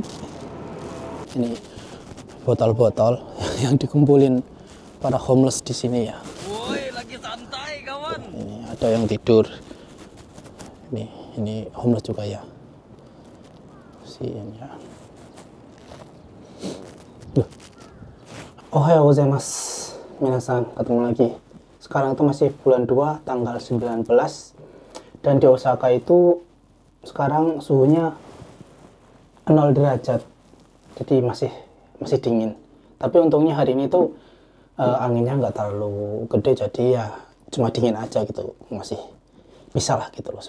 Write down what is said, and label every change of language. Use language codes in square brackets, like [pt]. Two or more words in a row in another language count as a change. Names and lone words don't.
[id] Ini botol-botol yang dikumpulin para homeless di sini ya. Woi, lagi santai kawan. Ini ada yang tidur. Ini homeless juga ya. Sian ya. [ja] おはようございます. Minasan, [id] ketemu lagi. Sekarang itu masih bulan 2 tanggal 19 dan di Osaka itu sekarang suhunya 0 derajat. Jadi masih dingin. Tapi untungnya hari ini tuh anginnya nggak terlalu gede, jadi ya cuma dingin aja gitu, masih bisa lah gitu loh.